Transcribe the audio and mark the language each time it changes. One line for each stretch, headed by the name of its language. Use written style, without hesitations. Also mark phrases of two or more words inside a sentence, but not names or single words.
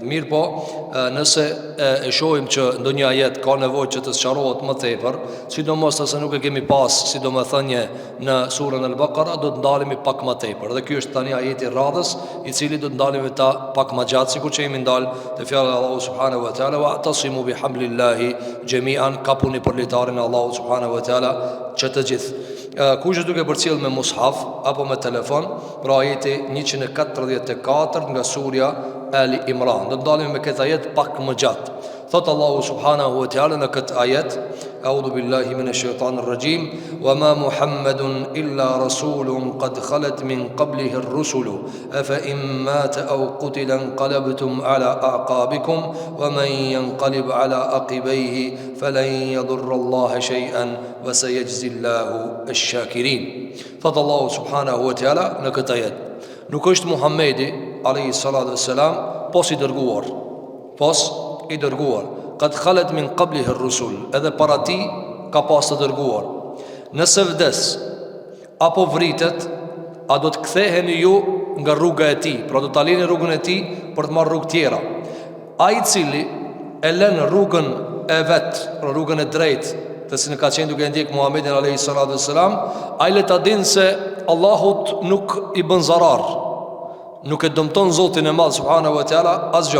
Albanian: Mirë po, nëse e shohim që ndonjë ajet ka nevojë që të sqarohet më tepër, sidomos nëse nuk e kemi pas si domethënie në surën Al-Baqara, do të ndalemi pak më tepër. Dhe ky është tani ajeti i radhës, i cili do të ndalemi ta pak më gjatë, sikur që jemi ndal te fjala e Allahut
Arabic: سبحانه وتعالى, واعتصموا بحبل الله جميعا,
Albanian: kapuni për litarin e Allahut
Arabic: سبحانه وتعالى
Albanian: që të gjithë. Kush duke përcjell me mushaf apo me telefon, pra ajeti 144 nga surja Ali Imran. Do të ndalemi me këtë ajet pak më gjatë. Thot Allahu
Arabic: سبحانه وتعالى
Albanian: në këtë ajet:
Arabic: أعوذ بالله من الشيطان الرجيم, وما محمد إلا رسول قد خلت من قبله الرسل، أفإن مات أو قتل انقلبتم على أعقابكم، ومن ينقلب على عقبيه فلن يضر الله شيئا وسيجزي الله الشاكرين.
Albanian: Thot Allahu
Arabic: سبحانه وتعالى
Albanian: në këtë ajet: nuk është Muhamedi
Arabic: عليه الصلاة والسلام
Albanian: pos i dërguar,
Arabic: قد خلت من قبله الرسل,
Albanian: edhe para ti ka pas të dërguar. Nëse vdes apo vritet, a do të ktheheni ju nga rruga e tij, pra do ta lini rrugën e tij për të marrë rrugë tjera. Ai i cili e lën rrugën e vet, pra rrugën e drejtë, të cilën ka qenë duke ndjek Muhamedit
Arabic: عليه الصلاة والسلام,
Albanian: ai le ta dinë se Allahut nuk i bën zarar, nuk e dëmton Zotin e Madh
Arabic: سبحانه وتعالى
Albanian: asgjë.